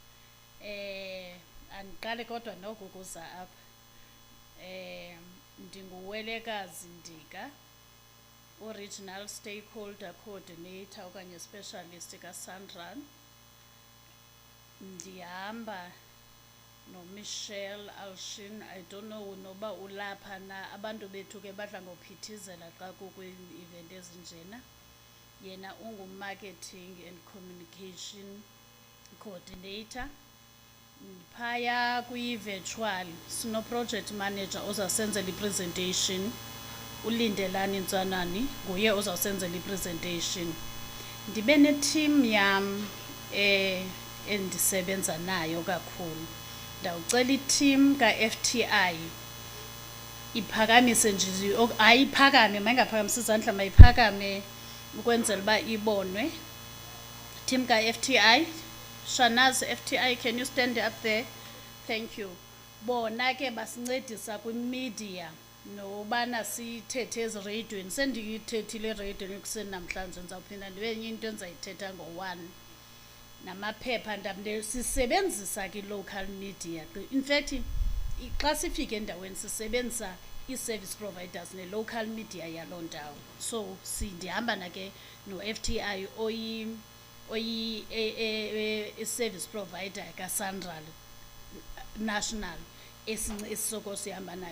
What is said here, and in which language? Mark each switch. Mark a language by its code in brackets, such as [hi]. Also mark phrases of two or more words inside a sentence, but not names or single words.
[xh] Andiqale kodwa nokukuza apha. Ndinguwelekazi Ndika, [en] original stakeholder coordinator [xh] okanye specialist kaSanral. Ndihamba noMichelle Alshin, [en] I don't know [xh] noba ulapha na, abantu bethu ke badla ngophithizela xa kukwi-event ezinjena. [en] Yena marketing and communication coordinator. [xh] Phaya kwi-virtual sino [en] project manager [xh] ozawusenzela i-presentation, uLindelani Ntsanani nguye ozawusenzela i-presentation. Ndibe ne-team yam endisebenza nayo kakhulu. Ndawucela i-team ka-FTI iphakamise nje, ayiphakame mayingaphakamisi izandla, mayiphakame ukwenzela uba ibonwe. Team ka-FTI, Shanaz FTI, [en] can you stand up there? Thank you. [xh] Bona ke basincedisa kwi-media nobana sithethe ezireyidweni. Sendiyithethile ereyidweni ekuseni namhlanje, ndizawuphinda ndibe enye into endizayithetha ngo-1. Namaphepha ndaba sisebenzisa [en] ki-local media. In fact, [xh] xa sifike endaweni sisebenzisa [en] i-service providers ne-local media [xh] yaloo ndawo. So ndihamba nake no-FTI oyi- [en] service provider [xh] kaSanral national esisoko sihamba nayo.